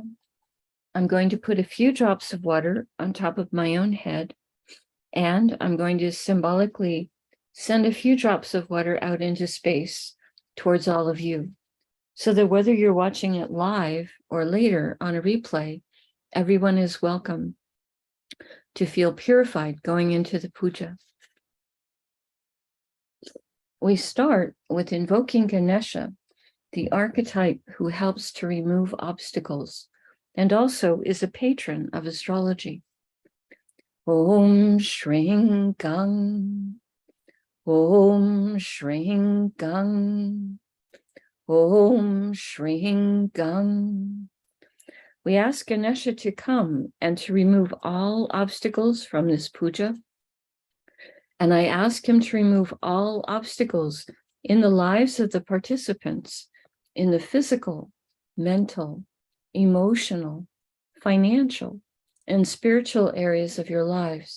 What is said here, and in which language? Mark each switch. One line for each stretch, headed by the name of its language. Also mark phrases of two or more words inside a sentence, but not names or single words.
English: I'm going to put a few drops of water on top of my own head, and I'm going to symbolically send a few drops of water out into space towards all of you, so that whether you're watching it live or later on a replay, everyone is welcome to feel purified going into the puja. We start with invoking Ganesha, the archetype who helps to remove obstacles and also is a patron of astrology.
Sanskrit: Om Shring Gang, Om Shring Gang, Om Shring Gang.
English: We ask Ganesha to come and to remove all obstacles from this puja. And I ask him to remove all obstacles in the lives of the participants, in the physical, mental, emotional, financial, and spiritual areas of your lives.